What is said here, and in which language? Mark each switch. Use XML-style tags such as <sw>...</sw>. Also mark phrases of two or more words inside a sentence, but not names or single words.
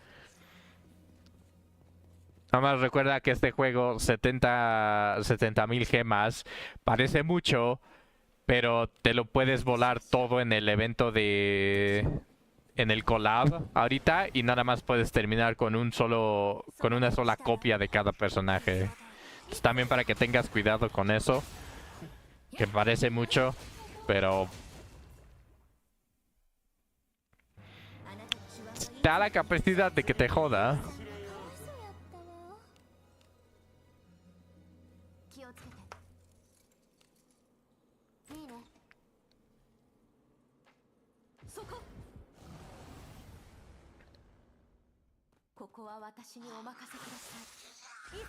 <es>Nada más recuerda que este juego, 70.000 gemas, parece mucho, pero te lo puedes volar todo en el evento en el collab ahorita y nada más puedes terminar con una sola copia de cada personaje. Entonces, también para que tengas cuidado con eso, que parece mucho, pero da la capacidad de que te joda.</es> <ja>気をつけて。いいね。そこ。ここは私にお任せください。</ja>